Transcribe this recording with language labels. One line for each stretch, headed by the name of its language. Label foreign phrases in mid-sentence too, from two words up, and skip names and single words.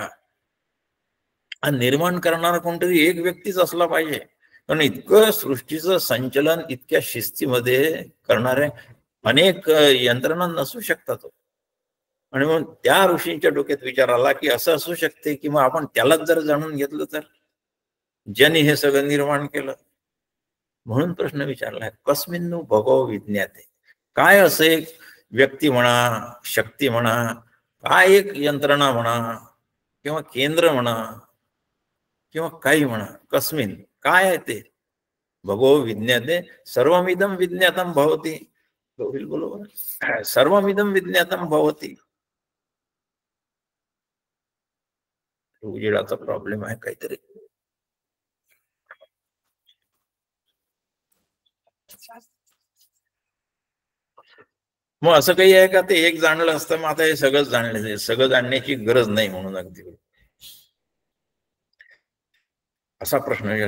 Marathi: निर्माण करणारा कोणतरी एक व्यक्तीच असला पाहिजे, कारण इतकं सृष्टीचं संचलन इतक्या शिस्तीमध्ये करणारे अनेक यंत्रणा नसू शकतात. आणि मग त्या ऋषींच्या डोक्यात विचार आला की असं असू शकते की मग आपण त्यालाच जर जाणून घेतलं तर, ज्यांनी हे सगळं निर्माण केलं. म्हणून प्रश्न विचारलाय,
Sanskrit: कस्मिन्नु भगवो विज्ञाते.
Marathi: काय असं एक व्यक्ती म्हणा, शक्ती म्हणा, काय एक यंत्रणा म्हणा, किंवा केंद्र म्हणा, किंवा काही म्हणा, कस्मिन काय आहे ते.
Sanskrit: भगवो विज्ञाते सर्वमिदं विज्ञातम भवति.
Marathi: होईल बरोबर.
Sanskrit: सर्वमिदं विज्ञातम भवती.
Marathi: उजेडाचा प्रॉब्लेम आहे काहीतरी. मग असं काही आहे का ते एक जाणलं असतं, मग आता हे सगळंच जाणलं, सगळं जाणण्याची गरज नाही म्हणून अगदी असा प्रश्न विचार.